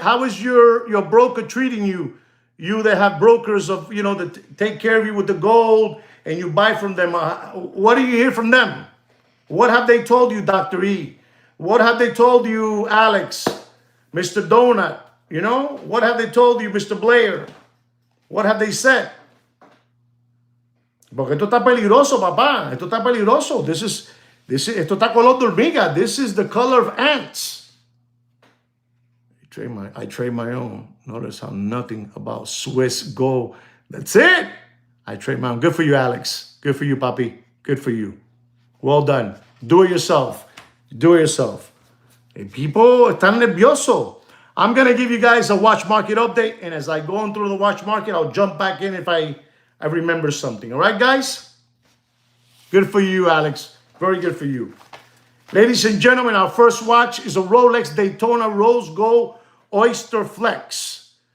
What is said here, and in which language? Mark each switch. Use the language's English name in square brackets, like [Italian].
[English] How is your broker treating you? You that have brokers of, that take care of you with the gold and you buy from them. What do you hear from them? What have they told you, Dr. E? What have they told you, Alex? Mr. Donut? What have they told you, Mr. Blair? What have they said? [Spanish] Porque esto está peligroso, papá. Esto está peligroso. Esto está color de hormiga. [English] This is the color of ants. I trade my own. Notice how nothing about Swiss gold. That's it. I trade my own. Good for you, Alex. Good for you, papi. Good for you. Well done. Do it yourself. [Spanish] People están nerviosos. [English] I'm going to give you guys a watch market update. And as I go on through the watch market, I'll jump back in if I remember something. All right, guys? Good for you, Alex. Very good for you. Ladies and gentlemen, our first watch is a Rolex Daytona Rose Gold Oyster Flex.